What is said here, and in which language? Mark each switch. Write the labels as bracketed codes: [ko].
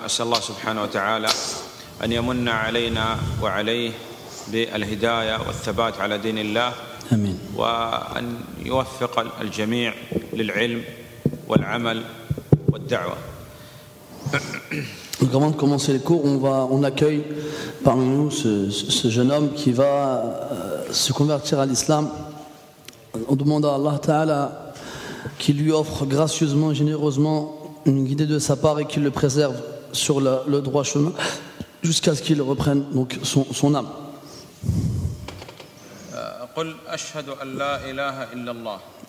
[ar] أسأل الله سبحانه وتعالى أن يمن علينا وعليه بالهداية والثبات على دين الله، آمين. وأن يوفق الجميع للعلم والعمل والدعوة. [fr] Donc avant de commencer les cours, on accueille parmi nous ce jeune homme qui va se convertir à l'islam. On demande à Allah Ta'ala qu'il lui offre gracieusement et généreusement une guidée de sa part et qu'il le préserve sur le droit chemin jusqu'à ce qu'il reprenne donc son âme. [ar] قل أشهد أن لا إله إلا الله.